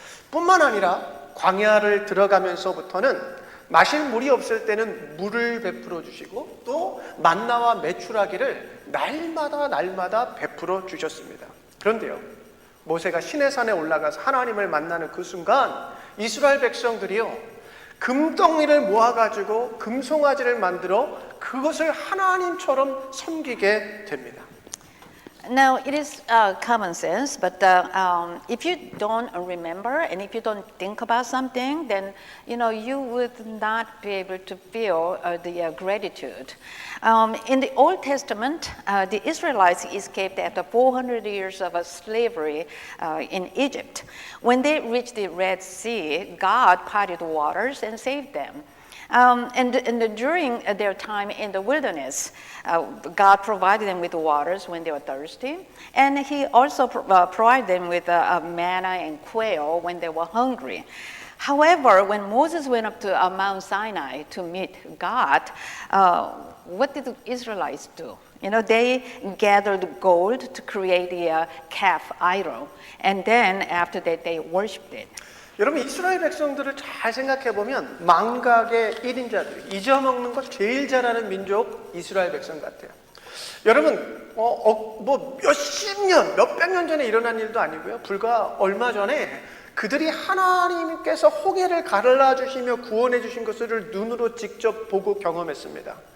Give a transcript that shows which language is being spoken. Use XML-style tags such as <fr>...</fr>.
<ko>뿐만 아니라 광야를 들어가면서부터는 마실 물이 없을 때는 물을 베풀어 주시고 또 만나와 메추라기를 날마다 베풀어 주셨습니다. 그런데요, 모세가 시내산에 올라가서 하나님을 만나는 그 순간 이스라엘 백성들이요 금덩이를 모아가지고 금송아지를 만들어 그것을 하나님처럼 섬기게 됩니다.</ko> <en>Now, it is common sense, but if you don't remember and if you don't think about something, then you would not be able to feel the gratitude. In the Old Testament, the Israelites escaped after 400 years of slavery in Egypt. When they reached the Red Sea, God parted the waters and saved them. And during their time in the wilderness, God provided them with waters when they were thirsty, and He also provided them with manna and quail when they were hungry. However, when Moses went up to Mount Sinai to meet God, what did the Israelites do? They gathered gold to create the calf idol, and then after that they worshipped it.</en> <ko>여러분 이스라엘 백성들을 잘 생각해 보면 망각의 1인자들, 잊어먹는 것 제일 잘하는 민족 이스라엘 백성 같아요. 여러분 뭐 몇십 년, 몇백 년 전에 일어난 일도 아니고요. 불과 얼마 전에 그들이 하나님께서 홍해를 갈라주시며 구원해 주신 것을 눈으로 직접 보고 경험했습니다.</ko>